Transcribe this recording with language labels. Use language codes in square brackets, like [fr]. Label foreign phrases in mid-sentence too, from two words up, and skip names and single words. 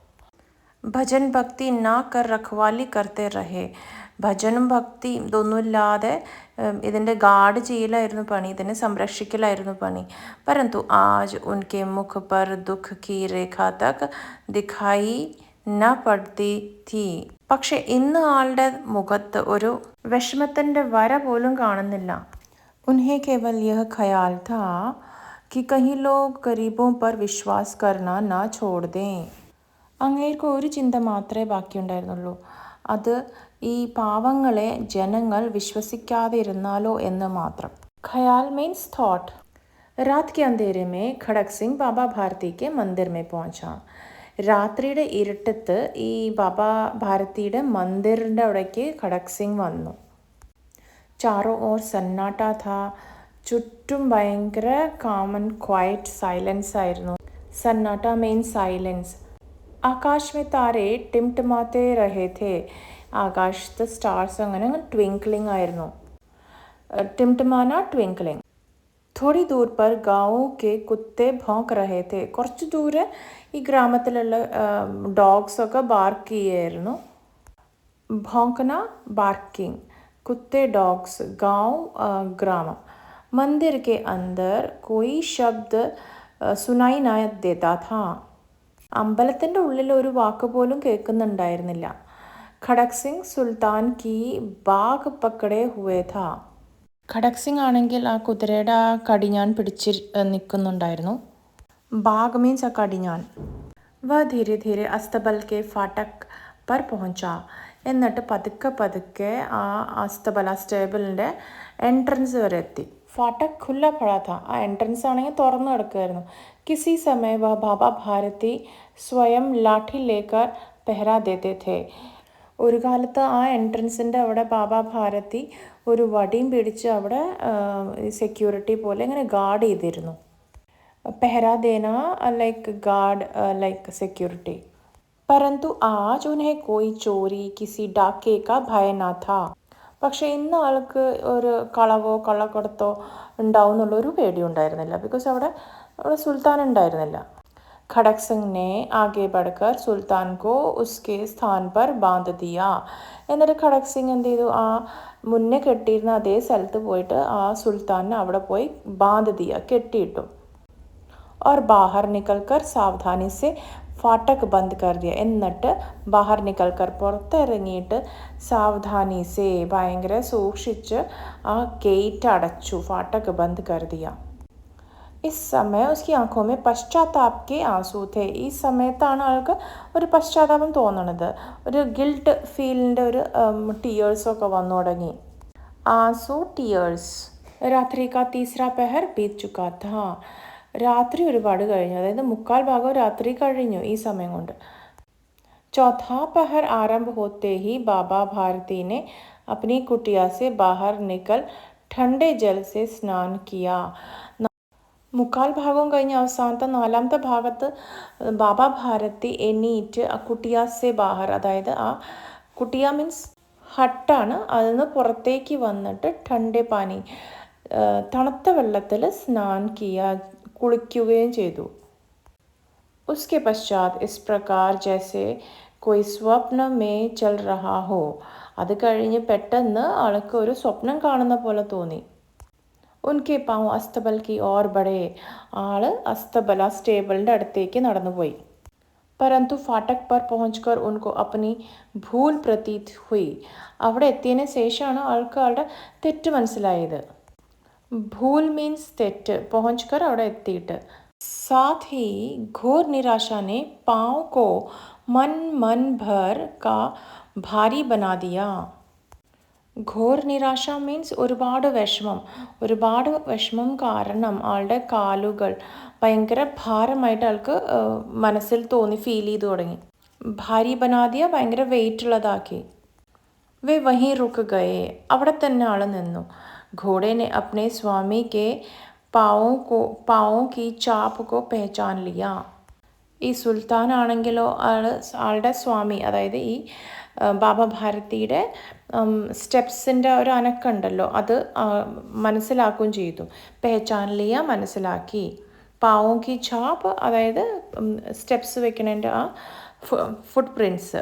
[hi] भजन भक्ति ना कर रखवाली करते रहे, [ml] ഭജനും ഭക്തി ഇതൊന്നുമില്ലാതെ ഇതിൻ്റെ ഗാർഡ് ചെയ്യലായിരുന്നു പണി, ഇതിനെ സംരക്ഷിക്കലായിരുന്നു പണി. [hi] परंतु आज उनके मुख पर दुःख की रेखा तक दिखाई न पड़ती थी, [ml] പക്ഷെ ഇന്ന് ആളുടെ മുഖത്ത് ഒരു വിഷമത്തിൻ്റെ വര പോലും കാണുന്നില്ല. [hi] उन्हें केवल यह ख़याल था कि कहीं लोग गरीबों पर विश्वास करना ना छोड़ दें. [ml] അങ്ങേർക്ക് ഒരു ചിന്ത മാത്രമേ ബാക്കിയുണ്ടായിരുന്നുള്ളൂ, അത് ഈ പാവങ്ങളെ ജനങ്ങൾ വിശ്വസിക്കാതെ ഇരുന്നാലോ എന്ന് മാത്രം. [hi] ഖയാൽ [en] means thought. [hi] रात के अंधेरे में खड़क सिंह बाबा भारती के मंदिर में पहुंचा. [ml] രാത്രിയുടെ ഇരുട്ടത്ത് ഈ ബാബ ഭാരതിയുടെ മന്ദിറിൻ്റെ അവിടേക്ക് ഖടക് സിംഗ് വന്നു. [hi] चारों ओर सन्नाटा था, [ml] ചുറ്റും ഭയങ്കര [en] calm and quiet silence [ml] ആയിരുന്നു. [en] സന്നാട്ട means silence. [hi] आकाश में तारे टिमटिमाते रहे थे, [ml] ആകാശത്ത് സ്റ്റാർസ് അങ്ങനെ ട്വിങ്ക്ലിംഗ് ആയിരുന്നു. [hi] ടിംടിമാന ട്വിങ്ക്ലിംഗ്. थोड़ी दूर पर गाँवों के कुत्ते भौंक रहे थे, [ml] കുറച്ച് ദൂരെ ഈ ഗ്രാമത്തിലുള്ള [en] dogs bark [ml] ചെയ്യായിരുന്നു. ഭോങ്കന ബാർക്കിംഗ്, കുത്തെ ഡോഗ്സ്, ഗാँव ഗ്രാമം. [hi] मंदिर के अंदर कोई शब्द सुनाई ना देता था, [ml] അമ്പലത്തിൻ്റെ ഉള്ളിൽ ഒരു വാക്ക് പോലും കേൾക്കുന്നുണ്ടായിരുന്നില്ല. [hi] खड़क सिंह सुल्तान की बाग पकड़े हुए था, [ml] ഖടക് സിംഗ് ആണെങ്കിൽ ആ കുതിരയുടെ ആ കടിഞ്ഞാൻ പിടിച്ച് നിൽക്കുന്നുണ്ടായിരുന്നു. ബാഗ് മീൻസ് ആ കടിഞ്ഞാൻ. [hi] वह धीरे धीरे अस्तबल के फाटक पर पहुंचा. [ml] എന്നിട്ട് പതുക്കെ പതുക്കെ ആ അസ്തബല [en] stable entrance [ml] വരെ എത്തി. [hi] फाटक खुला पड़ा था. [ml] ആ എൻട്രൻസ് ആണെങ്കിൽ തുറന്നു കിടക്കുമായിരുന്നു. [hi] किसी समय व बाबा भारती स्वयं लाठी लेकर पहरा देते थे. [ml] ഒരു കാലത്ത് ആ എൻട്രൻസിൻ്റെ അവിടെ ബാബ ഭാരതി ഒരു വടിയും പിടിച്ച് അവിടെ സെക്യൂരിറ്റി പോലെ ഇങ്ങനെ ഗാർഡ് ചെയ്തിരുന്നു. [hi] पहरा देना [en] like guard like security. [hi] परंतु आज उन्हें कोई चोरी किसी डाके का भय न था. [ml] പക്ഷേ ഇന്ന് ആൾക്ക് ഒരു കളവോ കള്ളക്കടത്തോ ഉണ്ടാവും എന്നുള്ളൊരു പേടി ഉണ്ടായിരുന്നില്ല. ബിക്കോസ് അവിടെ സുൽത്താൻ ഉണ്ടായിരുന്നില്ല. [hi] ഖടക് സിംഗ് ने आगे बढ़कर सुल्तान को उसके स्थान पर बांध दिया. [ml] എന്നിട്ട് ഖടക് സിംഗ് എന്ത് ചെയ്തു, ആ മുന്നേ കെട്ടിയിരുന്ന അതേ സ്ഥലത്ത് പോയിട്ട് ആ സുൽത്താനെ അവിടെ പോയി [hi] बांध दिया, [ml] കെട്ടിയിട്ടു. [hi] और बाहर निकलकर सावधानी से फाटक बंद कर दिया. [ml] എന്നിട്ട് [hi] बाहर निकलकर [ml] പുറത്തിറങ്ങിയിട്ട് [hi] सावधानी से [ml] ഭയങ്കര സൂക്ഷിച്ച് ആ ഗേറ്റ് അടച്ചു. [hi] फाटक बंद कर दिया. इस समय उसकी ആँखों में पश्चाताप के आंसू थे. [ml] ഈ സമയത്താണ് ആൾക്ക് ഒരു പശ്ചാത്താപം തോന്നണത്. ഒരു [en] guilt feel [ml] ഒരു ടീയേഴ്സൊക്കെ വന്നു തുടങ്ങി. [hi] ആംസൂ ടീയേഴ്സ്. रात्रि का तीसरा पहर बीत चुका था. [ml] രാത്രി ഒരുപാട് കഴിഞ്ഞു, അതായത് 3/4 ഭാഗം രാത്രി കഴിഞ്ഞു ഈ സമയം കൊണ്ട്. [hi] चौथा पहर आरंभ होते ही बाबा भारती ने अपनी कुटिया से बाहर निकल ठंडे जल से स्नान किया. [ml] 3/4 ഭാഗവും കഴിഞ്ഞ് അവസാനത്തെ 4ാമത്തെ ഭാഗത്ത് ബാബ ഭാരതി എണീറ്റ് ആ [hi] कुटिया से बाहर, [ml] അതായത് ആ കുട്ടിയ മീൻസ് ഹട്ടാണ്, അതിൽ നിന്ന് പുറത്തേക്ക് വന്നിട്ട് [hi] ठंडे पानी [ml] തണുത്ത വെള്ളത്തിൽ [hi] स्नान किया, [ml] കുളിക്കുകയും ചെയ്തു. [hi] उसके पश्चात इस प्रकार जैसे कोई स्वप्न में चल रहा हो. [ml] അത് കഴിഞ്ഞ് പെട്ടെന്ന് ആൾക്ക് ഒരു സ്വപ്നം കാണുന്ന പോലെ തോന്നി. [hi] उनके पाँव अस्तबल की ओर बढ़े. [ml] ആള് അസ്തബല സ്റ്റേബിളിൻ്റെ അടുത്തേക്ക് നടന്നുപോയി. [hi] परंतु फाटक पर पहुंचकर उनको अपनी भूल प्रतीत हुई. [ml] അവിടെ എത്തിയതിന് ശേഷമാണ് ആൾക്ക് ആളുടെ തെറ്റ് മനസ്സിലായത്. भूल मीन्स തെറ്റ്, पहुंचकर അവിടെ എത്തിയിട്ട്. [hi] साथ ही घोर निराशा ने पाँव को मन भर का भारी बना दिया. घोर निराशा [ml] മീൻസ് ഒരുപാട് വിഷമം കാരണം ആളുടെ കാലുകൾ ഭയങ്കര ഭാരമായിട്ട് ആൾക്ക് മനസ്സിൽ തോന്നി, ഫീൽ ചെയ്തു തുടങ്ങി. [hi] भारी बना दिया [ml] ഭയങ്കര വെയിറ്റ് ഉള്ളതാക്കി. [hi] वे वहीं रुक गए. [ml] അവിടെ തന്നെ ആൾ നിന്നു. [hi] घोड़े ने अपने स्वामी के पाँवों की चाप को पहचान लिया. [ml] ഈ സുൽത്താൻ ആണെങ്കിലോ ആളുടെ സ്വാമി, അതായത് ഈ ബാബ ഭാരതിയുടെ സ്റ്റെപ്സിൻ്റെ ഒരു അനക്കുണ്ടല്ലോ, അത് മനസ്സിലാക്കുകയും ചെയ്തു. [hi] पहचान लिया [ml] മനസ്സിലാക്കി. [hi] पाँवों की चाप, [ml] അതായത് സ്റ്റെപ്സ് വെക്കണതിൻ്റെ ആ [en] foot prints.